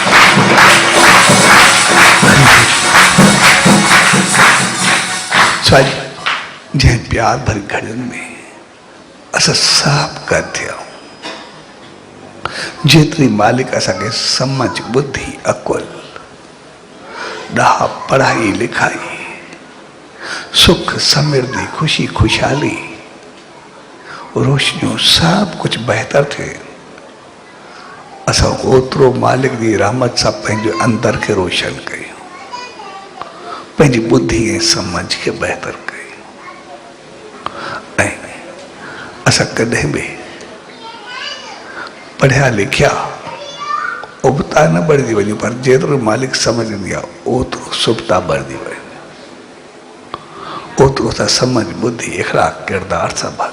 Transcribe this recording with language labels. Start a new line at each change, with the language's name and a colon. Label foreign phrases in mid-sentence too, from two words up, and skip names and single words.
Sindhi: जंहिं प्यार भरी घड़ियुनि में असां सभु गॾु थिया, जेतिरी मालिक असांखे सम्झ, बुद्धि, अकुल, ॾाह, पढ़ाई लिखाई, सुख, समृद्धि, खुशी, खुशहाली, रोशनियूं सभु कुझु बहितर थिए, असां ओतिरो मालिक जी रहमत सां पंहिंजे अंदर खे रोशन कयूं, पंहिंजी बुद्धि ऐं समझ खे बहितर कयूं। ऐं असां कॾहिं बि पढ़िया लिखिया उबता न बढ़ी वञूं, पर जेतिरो मालिक समझ ईंदी आहे ओतिरो सुबता बढ़ी वञे, ओतिरो असां समझ, बुद्धि, इख़लाक, किरदार सां भरूं।